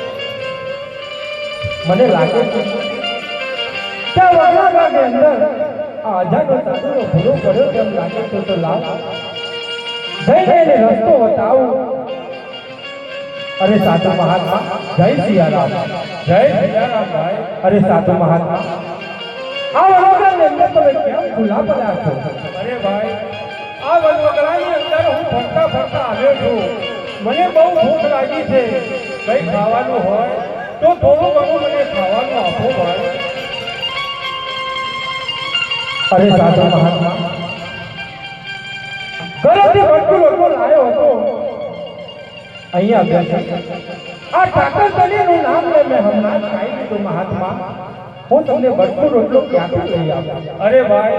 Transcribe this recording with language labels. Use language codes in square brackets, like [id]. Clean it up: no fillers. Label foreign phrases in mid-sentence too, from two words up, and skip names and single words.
[gu] મને લાગે છે કે વગડાની અંદર આ અજાણ્યો સાધુનો ભૂલો કર્યો તેમ લાગે છે તો લાવ જઈને રસ્તો બતાવું અરે સાધુ મહાત્મા જય સિયા રામ ભાઈ અરે સાધુ મહાત્મા આ वनवगराની અંદર તમે કેમ ભૂલા પડ્યા છો અરે ભાઈ આ વનવગરાની અંદર હું ફરતા ફરતા આવ્યો છું મને બહુ ભૂખ લાગી છે કઈ ખાવાનું હોય તો થોડું ઘણું મને ખાવાનું આપો ભાઈ અરે સાધુ મહાત્મા ઘરેથી બધું લોકો લાવ્યો હતો અહીંયા બેઠા આ ઠાકર તનીનું નામ લે મેં હમણાં ખાઈ લીધું મહાત્મા હું તમને બધું રોટલો ક્યાંથી લઈ આવું અરે ભાઈ